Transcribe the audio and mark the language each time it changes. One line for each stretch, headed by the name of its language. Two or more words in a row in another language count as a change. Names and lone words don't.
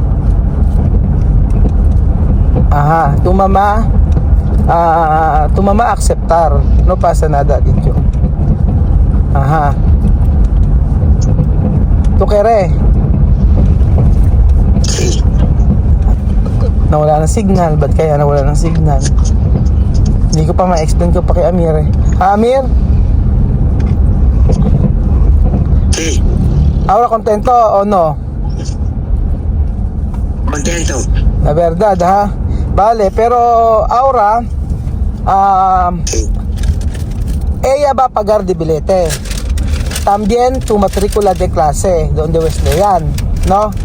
Spanish: Ajá, tu mamá aceptar, no pasa nada, dicho. Ajá. ¿Tú quieres? Sí.
Filipino: Nawala ng signal, ba't kaya nawala ng signal? Hindi ko pa ma-explain ko pa kay Amir eh. Amir?
Spanish: Sí. Ahora contento o no? Contento. La verdad, ha? Vale, pero ahora Sí. ella va a pagar de billete. También tu matrícula de clase, donde Wesleyan, ¿no?